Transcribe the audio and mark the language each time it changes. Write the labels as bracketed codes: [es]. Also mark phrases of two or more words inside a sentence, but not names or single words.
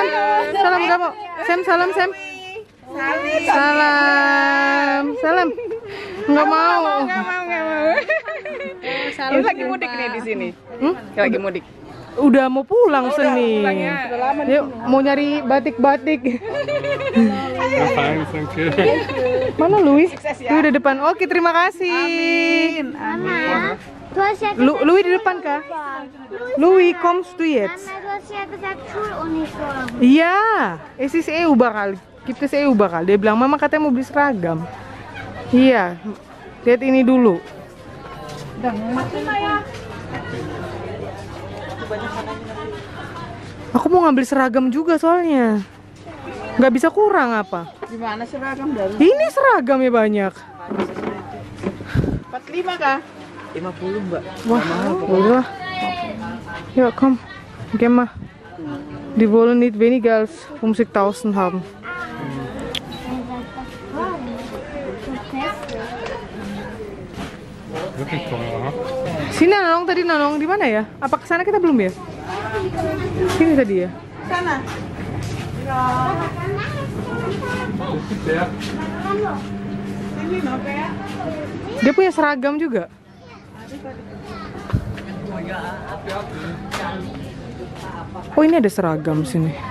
[id] Salam kamu. Sam, salam Sam. Salam. Salam. Enggak mau. Ini lagi mudik nih di sini. Lagi mudik. Udah mau pulang seni. Yuk, mau nyari batik-batik. [en] Fine, thank you. [id] Mana Louis? Louis di depan. Oke, terima kasih. Mama, [de] du hast ja [id] Louis di depan kah? [de] Louis, kommst du jetzt? Mama, du hast ja gesagt Schuluniform. Iya, es ist überall. Gibt es überall. [id] Dia bilang, Mama katanya mau beli seragam. Iya, lihat ini dulu. Aku mau ngambil seragam juga soalnya. Nggak bisa kurang apa? Gimana seragam dari? Ini seragamnya banyak. 45 kah? 50 Mbak. Wah, udah. [de] Ja, komm. Geh mal. Die wollen nicht weniger als 50.000 haben. Wirklich teuer, ha? [id] Sini Nanong tadi Nanong di mana ya? Apa kesana kita belum ya? Sini tadi ya. Sana. [de] Der. [id] Sini no kayak. Dia punya seragam juga. Oh ini ada seragam sini.